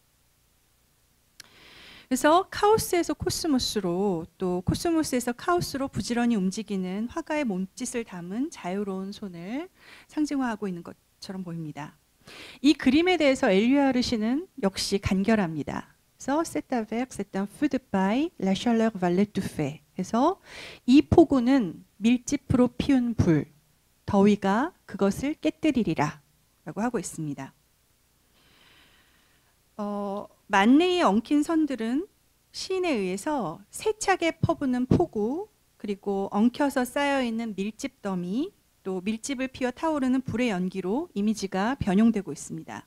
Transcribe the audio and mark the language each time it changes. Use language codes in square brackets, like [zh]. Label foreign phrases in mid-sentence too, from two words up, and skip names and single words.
[ko] 그래서 카오스에서 코스모스로 또 코스모스에서 카오스로 부지런히 움직이는 화가의 몸짓을 담은 자유로운 손을 상징화하고 있는 것처럼 보입니다. 이 그림에 대해서 엘류아르 시는 역시 간결합니다. [fr] 그래서 C'est avec c'est un feu de paille, la chaleur va l'étouffer. [ko] 그래서 이 폭우는 밀짚으로 피운 불, 더위가 그것을 깨뜨리리라 라고 하고 있습니다. 만레의 엉킨 선들은 시인에 의해서 세차게 퍼부는 폭우 그리고 엉켜서 쌓여있는 밀집 더미 또 밀집을 피워 타오르는 불의 연기로 이미지가 변형되고 있습니다.